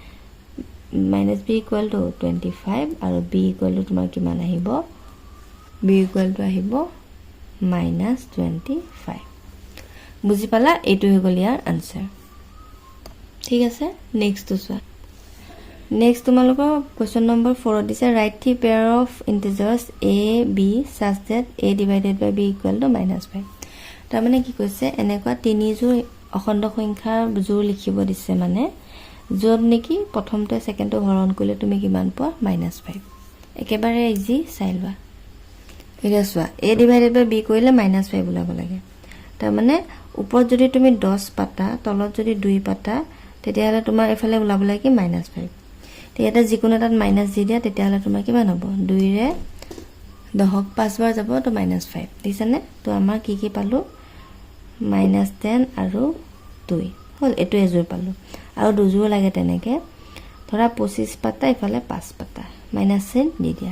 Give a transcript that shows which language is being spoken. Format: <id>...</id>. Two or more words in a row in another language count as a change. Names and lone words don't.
<as>-b = 25 আৰু b = তোমাৰ কিমান আহিব b = আহিব -25 বুজি পালা এইটো হৈ গ'ল ইয়াৰ আনসাৰ ঠিক আছে নেক্সট তো চোৱা নেক্সট তোমালোকৰ</as> <en>question number</en> <as>4 দিছে</as> <en>right three pair of integers a b such that a divided by b equal to -5</en> <as>তাৰ মানে কি কৈছে এনেকুৱা তিনিযোৰ অখণ্ড সংখ্যাৰ জোৰ লিখিব দিছে মানে য'ত নেকি প্ৰথমটো সেকেন্ডটো হৰণ কৰিলে তুমি কিমান পোৱা -5 একেবাৰে ইজি চাই লোৱা এতিয়া চোৱা</as> <en>a divided by b</en> <as>কৰিলে -5 ওলাব লাগে তাৰ মানে ওপৰত যদি তুমি 10 পাতা তলত যদি 2 পাতা তেতিয়াহলে তোমাৰ এফালে ওলাব লাগে -5 তেতিয়াটা যিকোনো এটাত মাইনাস দি দিয়া তেতিয়াহলে তোমাৰ কিমান হ'ব 2 ৰে 10ক 5 বাৰ যাব তো -5 দিছানে তো আমাৰ কি কি পালো -10 আৰু 2 হল এটো এজোৰ পালো আৰু দুজোৰ লাগে তেনেকে ধৰা 25 পাতা ইফালে 5 পাতা মাইনাস চিন দি দিয়া</as>